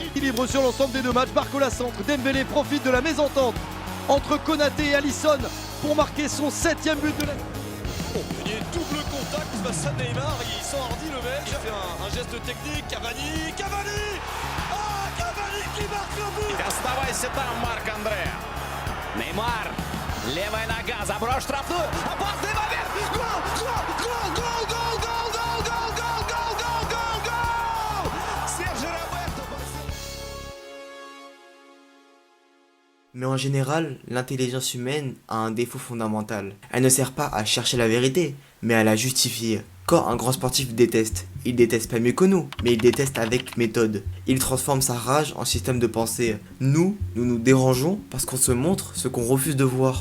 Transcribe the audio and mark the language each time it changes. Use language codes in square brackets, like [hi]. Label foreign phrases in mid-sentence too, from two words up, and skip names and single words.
[fr] Équilibre sur l'ensemble des deux matchs. Barcola centre, Dembélé profite de la mésentente entre Konaté et Alisson pour marquer son 7e but de la... Il y a double contact face à Neymar, il s'enhardit le Belge, il fait un geste technique, Cavani Ah, Cavani qui marque le but. [ru] Оставайся там, Марк Андре. Неймар. Левая нога, заброс штрафную. Опасный момент. Гол! Серджио Роберто. [fr] Mais en général, l'intelligence humaine a un défaut fondamental. Elle ne sert pas à chercher la vérité, mais à la justifier. Quand un grand sportif déteste, il déteste pas mieux que nous, mais il déteste avec méthode. Il transforme sa rage en système de pensée. Nous nous dérangeons parce qu'on se montre ce qu'on refuse de voir.